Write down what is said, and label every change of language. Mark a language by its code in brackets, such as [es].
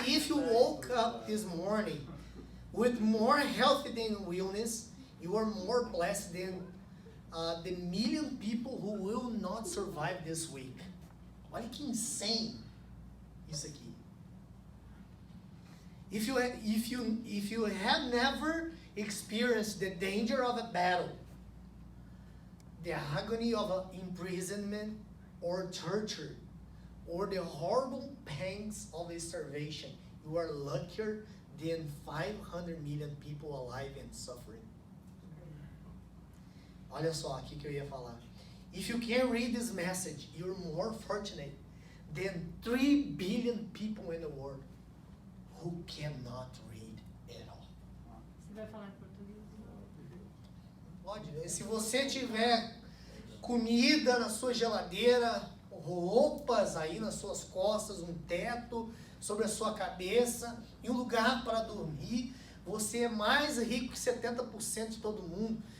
[en] If you woke up this morning with more health than wellness, you are more blessed than the million people who will not survive this week. [pt] Olha que insane isso aqui. [en] If you have never experienced the danger of a battle, the agony of imprisonment or torture, or the horrible pangs of starvation, you are luckier than 500 million people alive and suffering. [pt] Olha só aqui que eu ia falar. [en] If you can read this message, you're more fortunate than 3 billion people in the world who cannot read at all. [pt] Você vai falar em português? Pode, né? Se você tiver comida na sua geladeira, roupas aí nas suas costas, um teto sobre a sua cabeça e um lugar para dormir, você é mais rico que 70% de todo mundo.